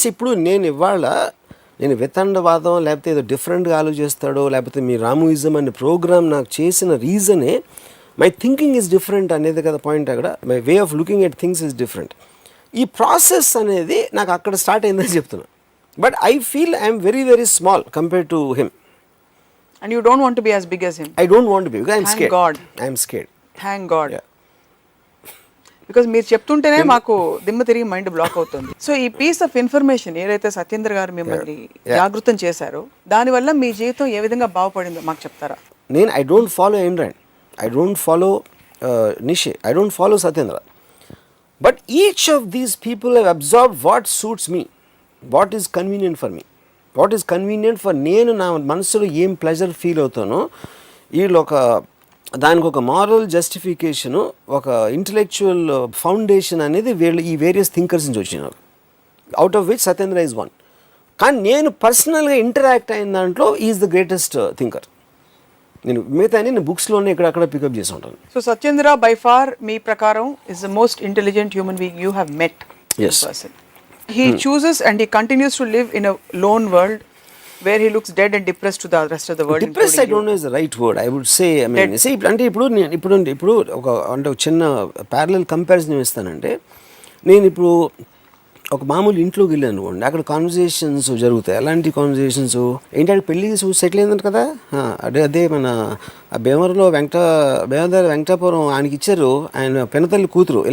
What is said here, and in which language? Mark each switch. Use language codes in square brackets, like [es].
[te] ఇప్పుడు నేను ఇవాళ నేను వితండవాదం లేకపోతే ఏదో డిఫరెంట్గా ఆలోచిస్తాడో లేకపోతే మీ రాముయిజం అనే ప్రోగ్రామ్ నాకు చేసిన రీజనే [en] my thinking is different [te] అనేది కదా పాయింట్. అక్కడ [en] My way of looking at things is different. [te] ఈ ప్రాసెస్ అనేది నాకు అక్కడ స్టార్ట్ అయిందని చెప్తున్నా. [en] But I feel I'm very very small compare to him. And you don't want to be as big as him. I don't want to be because I'm Thank scared. God. I'm scared. Thank God. Yeah. [te] Because మీరు చెప్తుంటేనే మాకు దిమ్మ తిరిగి mind block అవుతుంది. So ఈ piece of information ఏదైతే సత్యేంద్ర గారు మిమ్మల్ని జాగృతం చేశారో దానివల్ల మీ జీవితం ఏ విధంగా బాగుపడిందో మాకు చెప్తారా? [en] నేను I don't follow Android, I don't follow Nietzsche, I don't follow Satyendra. But each of these people have observed what suits me, what is convenient for me, what is convenient for [te] నేను నా మనసులో ఏం ప్లెజర్ ఫీల్ అవుతానో. వీళ్ళు దానికి ఒక moral justification, ఒక intellectual foundation అనేది వీళ్ళు ఈ వేరియస్ థింకర్స్ నుంచి వచ్చినారు, [en] Out of which Satyendra is one. [te] కానీ నేను పర్సనల్గా ఇంటరాక్ట్ అయిన దాంట్లో ఈజ్ ద గ్రేటెస్ట్ థింకర్. నేను మిగతా నేను బుక్స్లోనే ఇక్కడక్కడ పికప్ చేసి ఉంటాను. [en] So Satyendra by far మీ ప్రకారం is the most intelligent human being you have met. Yes. He chooses and he continues to live in a lone world where he looks dead and depressed to the rest of the world. Depressed I don't know is the right word. I would say, I mean, see, [te] అంటే ఇప్పుడు ఒక చిన్న parallel comparison ఇస్తానంటే, నేను ఇప్పుడు ఒక మామూలు ఇంట్లోకి వెళ్ళాను అనుకోండి, అక్కడ కాన్వర్జేషన్స్ జరుగుతాయి. అలాంటి కాన్వర్జేషన్స్ ఏంటంటే పెళ్ళి సెటిల్ అయిందంట కదా, అదే మన భీమవరంలో వెంకటాపురం ఆయనకి ఇచ్చారు, ఆయన పెనతల్లి కూతురు.